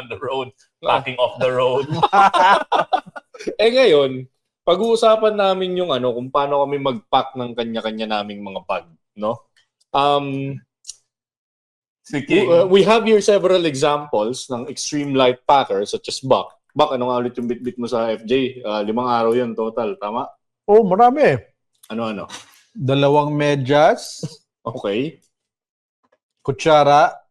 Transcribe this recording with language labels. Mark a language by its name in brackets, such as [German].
[English] on the road, packing off the road. [Filipino] Ngayon, pag-uusapan namin yung kung paano kami mag-pack ng kanya-kanya naming mga bag, no? Sige. [English] We have here several examples ng extreme light packers such as Buck. [Filipino] Buck, ano nga ulit yung bitbit mo sa FJ? 5 araw yun total, tama? Oh, marami. Ano? 2 medyas, Okay. kutsara,